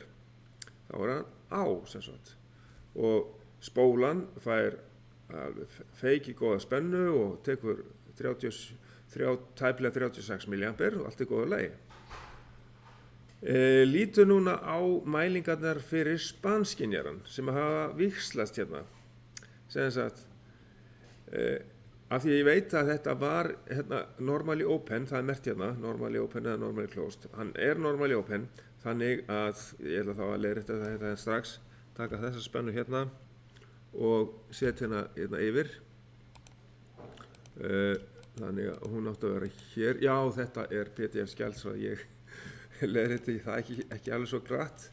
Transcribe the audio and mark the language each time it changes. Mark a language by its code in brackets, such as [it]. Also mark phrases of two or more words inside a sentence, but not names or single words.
[is] Þá hann á og spólan fær feiki góða spennu og tekur tæplega 36 milliampere og allt góða lagi. Lítum núna á mælingarnar fyrir spanskynjaran sem hafa víxlast hérna. Sem sagt, af því að ég veit að þetta var hérna, [en] normally open, [is] það merkt hérna, [en] normally open eða normally closed. Hann normally open, [is] þannig að ég ætla þá að leiðrétta þetta strax, taka þessa spennu hérna og setja hérna yfir. Þannig að hún átti að vera hér. Já, þetta PDF-skjal, svo ég leiðrétti það ekki alveg svo glatt.